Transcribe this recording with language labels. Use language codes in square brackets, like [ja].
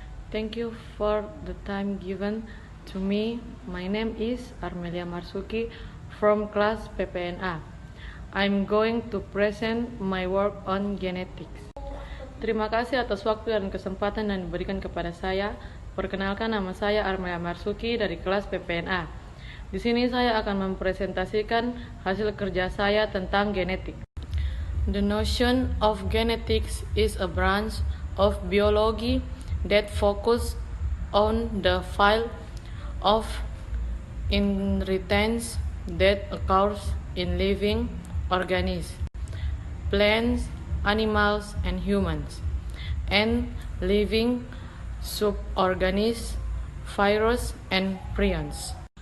[en] Thank you for the time given to me. My name is Armelia Marsuki from class PPNA. I'm going to present my work on genetics. [id] Terima kasih atas waktu dan kesempatan yang diberikan kepada saya. Perkenalkan, nama saya Armelia Marsuki dari kelas PPNA. Di sini saya akan mempresentasikan hasil kerja saya tentang genetik. [en] The notion of genetics is a branch of biology that focus on the field of inheritance that occurs in living organisms, plants, animals, and humans, and living suborganisms, virus, and prions.